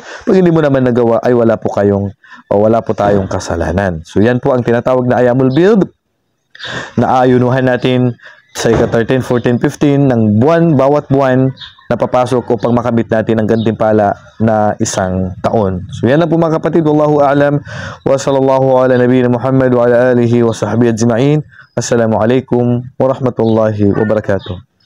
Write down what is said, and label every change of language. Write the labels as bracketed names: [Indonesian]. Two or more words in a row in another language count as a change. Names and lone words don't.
[Filipino] Pag hindi mo naman nagawa, ay wala po tayong kasalanan. So yan po ang tinatawag na Ayyamul Bid na ayunuhan natin sa ika-13, 14, 15 ng buwan, bawat buwan na papasok upang makamit natin ang gantimpala na isang taon. So yan lang po, mga kapatid. [Arabic] والله أعلم وصلى الله على نبينا محمد وعلى آله وصحبه أجمعين. السلام عليكم ورحمة الله وبركاته.